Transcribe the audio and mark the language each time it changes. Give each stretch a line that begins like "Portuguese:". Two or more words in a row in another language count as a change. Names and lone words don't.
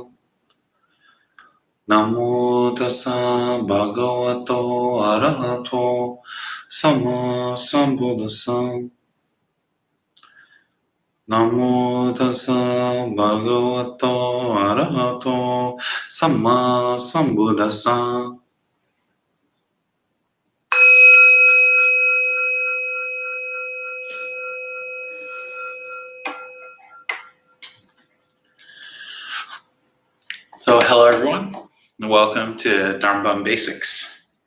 Pali: Namo tassa bhagavato arahato sama sambuddhassa. Namo tassa bhagavato arahato sama sambuddhassa.
English: So hello everyone, and welcome to Dharma Basics.